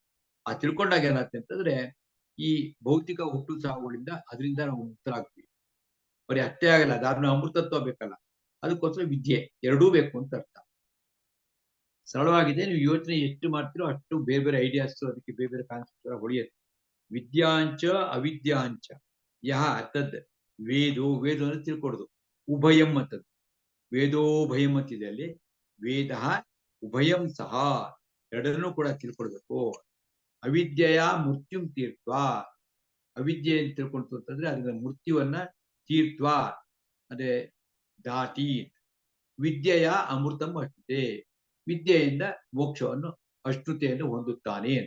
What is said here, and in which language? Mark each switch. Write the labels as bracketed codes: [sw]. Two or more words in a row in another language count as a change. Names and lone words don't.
[kn] ಆ ತಿಳ್ಕೊಂಡಾಗ ಏನಾಗುತ್ತೆ ಅಂತಂದ್ರೆ ಈ ಭೌತಿಕ ಹುಟ್ಟು ಸಾವುಗಳಿಂದ ಅದರಿಂದ ನಾವು ಮುಕ್ತರಾಗ್ತೀವಿ. ಬರೀ ಅಷ್ಟೇ ಆಗಲ್ಲ, ಅದಾದ್ಮೇಲೆ ಅಮೃತತ್ವ ಬೇಕಲ್ಲ, ಅದಕ್ಕೋಸ್ಕರ ವಿದ್ಯೆ ಎರಡೂ ಬೇಕು ಅಂತ ಅರ್ಥ. ಸರಳವಾಗಿದೆ, ನೀವು ಯೋಚನೆ ಎಷ್ಟು ಮಾಡ್ತೀರೋ ಅಷ್ಟು ಬೇರೆ ಬೇರೆ ಐಡಿಯಾಸ್, ಅದಕ್ಕೆ ಬೇರೆ ಬೇರೆ ಕಾನ್ಸೆಪ್ಟ್ ಹೊಳೆಯುತ್ತೆ. [sa] ವಿದ್ಯಾಂಚ ಅವಿದ್ಯಾಂಚ ಯಹ ತದ್ ವೇದೋ, [kn] ವೇದ ಅಂದ್ರೆ ತಿಳ್ಕೊಡುದು, ಉಭಯಂ ಅಂತದ್ದು, ವೇದೋಭಯಂ ಅಂತಿದೆ ಅಲ್ಲಿ, [sa] ವೇದ ಉಭಯಂ ಸಹ, [kn] ಎರಡನ್ನೂ ಕೂಡ ತಿಳ್ಕೊಳ್ಬೇಕು. [sa] ಅವಿದ್ಯೆಯ ಮೃತ್ಯುಂ ತೀರ್ತ್ವ, [kn] ಅವಿದ್ಯೆಯನ್ನು ತಿಳ್ಕೊಳ್ತು ಅಂತಂದ್ರೆ ಅದನ್ನ ಮೃತ್ಯುವನ್ನ ತೀರ್ತ್ವ ಅದೇ ದಾಟಿ, [sa] ವಿದ್ಯೆಯ ಅಮೃತಂ ಅಷ್ಟುತೆ, [kn] ವಿದ್ಯೆಯಿಂದ ಮೋಕ್ಷವನ್ನು ಅಷ್ಟುತೆಯನ್ನು ಹೊಂದುತ್ತಾನೆ ಅಂತ.